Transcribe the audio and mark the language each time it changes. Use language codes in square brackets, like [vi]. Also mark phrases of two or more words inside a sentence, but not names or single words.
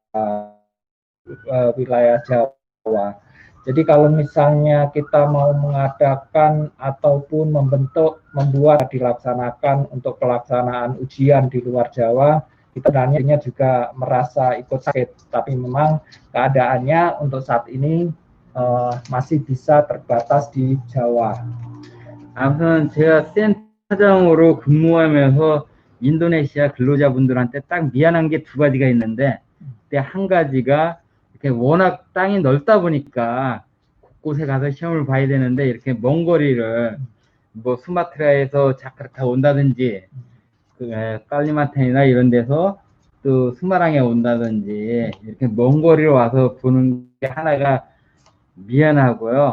[id] Jadi kalau misalnya kita mau mengadakan ataupun membuat dilaksanakan untuk pelaksanaan ujian di luar Jawa, kita sebenarnya juga merasa ikut sakit. Tapi memang keadaannya untuk saat ini masih bisa terbatas di Jawa. [ko] 아무튼 제가 센터장으로 근무하면서 인도네시아 근로자분들한테 딱 미안한 게 두 가지가 있는데, 한 가지가 이렇게 워낙 땅이 넓다 보니까 곳곳에 가서 시험을 봐야 되는데 이렇게 먼 거리를 뭐 수마트라에서 자카르타 온다든지 깔리만탄이나 이런 데서 또 스마랑에 온다든지 이렇게 먼 거리로 와서 보는 게 하나가 미안하고요.